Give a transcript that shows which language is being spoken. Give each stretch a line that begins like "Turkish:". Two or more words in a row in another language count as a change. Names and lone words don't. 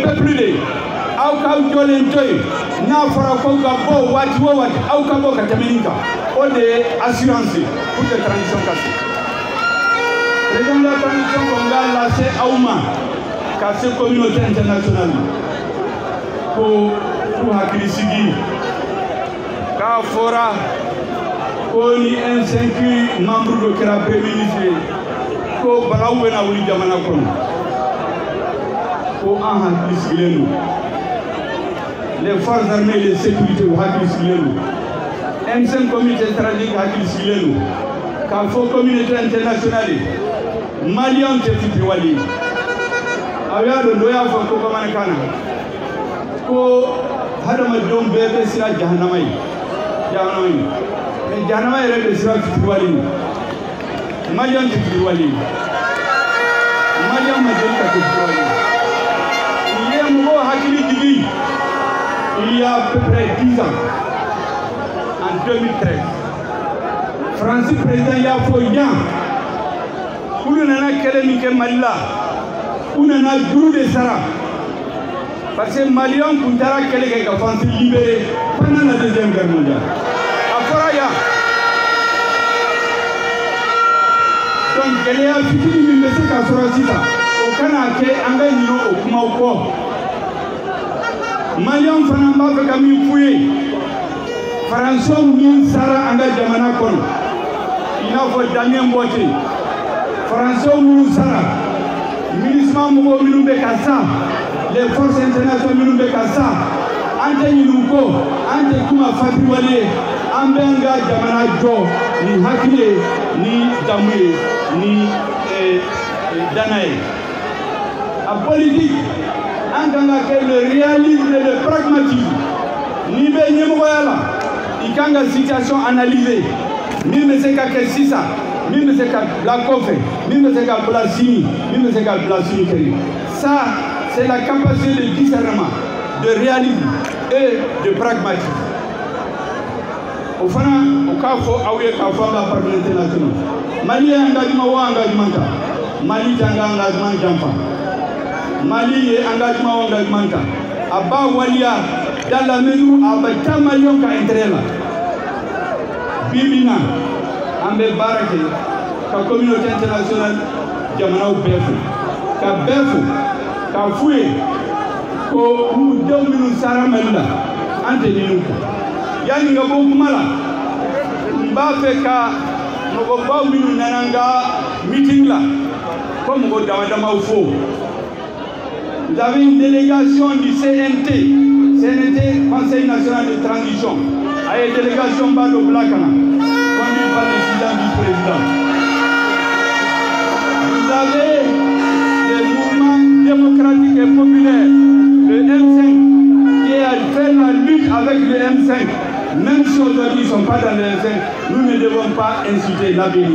Bambara: peuple de aw k'aw jɔlen to yen n'a fɔra ko ka bɔ waati o waati aw ka bɔ ka tɛmɛ nin kan o de ye
French: assurance pour que transition
Bambara: ka se
French: président de la transition
Bambara: ko n b'a lase aw ma ka se
French: communauté internationale
Bambara: ma ko k'u hakili sigi k'a fɔra ko ni M5 membre dɔ kɛra
French: premier ministre
Bambara: ye ko balawu bɛna wuli jamana kɔnɔ ko an hakili sigilen don
French: les forces armées et les sécurités
Bambara: u hakili sigilen don M5
French: communauté stratégique
Bambara: hakili sigilen don k'a fɔ
French: communauté internationale
Bambara: maliyɛnw tɛ fitiriwale ye aw y'a dɔn dɔ y'a fɔ ko bamanankan na ko hadamadenw bɛɛ bɛ siran jahanama ye mais jahanama yɛrɛ bɛ siran fitiriwale ye maliyɛnw tɛ fitiriwale ye maliyɛnw ma deli ka kɛ fitiriwale ye nin ye mɔgɔw hakili jigi
French: il y a à peu près 10 ans en 2013
Bambara: Fransi président y'a fɔ yan k'olu nana kɛlɛ min kɛ Mali la u nana juru de sara
French: parce que
Bambara: Maliens kun taara kɛlɛ kɛ ka France
French: libéré pendant la deuxième guerre mondiale
Bambara: a fɔra yan donc gɛlɛya fitini min bɛ se ka sɔrɔ sisan o kana kɛ an ka ɲinɛ o kumaw kɔ Maliens fana b'a fɛ ka min f'u ye Français min sara an ka jamana kɔnɔ i n'a fɔ Damien Boite Français minnu sara MINUSMA mɔgɔw minnu bɛ ka sa
French: les forces internationales
Bambara: minnu bɛ ka sa an tɛ ɲinɛ u kɔ an tɛ kuma fatiwale ye an bɛ an ka jamana jɔ ni hakili ye ni damu ye ni dana ye a politique an kan ka kɛ
French: le réalisme et le pragmatisme
Bambara: n'i bɛ ɲɛmɔgɔya la i kan ka situation analyser min bɛ se ka kɛ sisan min bɛ se ka bila kɔfɛ min bɛ se ka bila sini min bɛ se ka bila sini kɛrɛ
French: ça c'est la capacité de discernement de réalisme et de pragmatisme
Bambara: o fana o k'a fɔ aw ye k'a fɔ an ka
French: partenaires internationaux
Bambara: Mali ye engagement o engagement ta Mali tɛ an ka engagement janfa Mali ye engagement o engagement ta a b'a waliya
French: dans la mesure
Bambara: a bɛ taa Maliens ka intérêt la bi bi in na an bɛ baara kɛ ka communauté internationale jamanaw bɛɛ fo ka bɛɛ fo k'a f'u ye ko u denw minnu sara Mali la an tɛ ɲinɛ u kɔ yanni ka bɔ kuma la n b'a fɛ ka mɔgɔbaw minnu nana n ka meeting la ko mɔgɔ dama-damaw fo
French: vous avez une délégation du CNT Conseil national de transition
Bambara: a ye délégation ba dɔ bila ka na
French: conduite par le président vice-président. Vous avez des mouvements démocratiques et populaires, le M5, qui a fait la lutte avec le M5. Même si aujourd'hui ils ne sont pas dans le M5, nous ne devons pas insulter l'avenir.